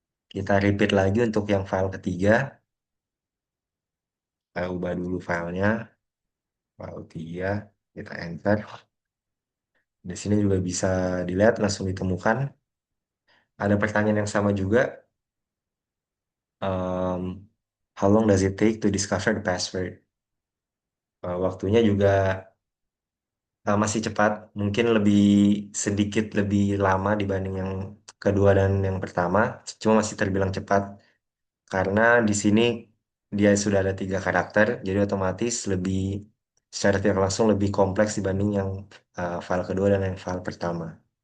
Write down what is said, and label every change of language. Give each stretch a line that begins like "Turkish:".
Indonesian: Kita repeat lagi untuk yang file ketiga. Kita ubah dulu filenya. File 3, kita enter. Di sini juga bisa dilihat langsung ditemukan. Ada pertanyaan yang sama juga.
English: Um, how long does it take to discover the password?
Indonesian: Waktunya juga masih cepat, mungkin sedikit lebih lama dibanding yang kedua dan yang pertama, cuma masih terbilang cepat karena di sini dia sudah ada 3 karakter, jadi otomatis secara tidak langsung lebih kompleks dibanding yang file kedua dan yang file pertama.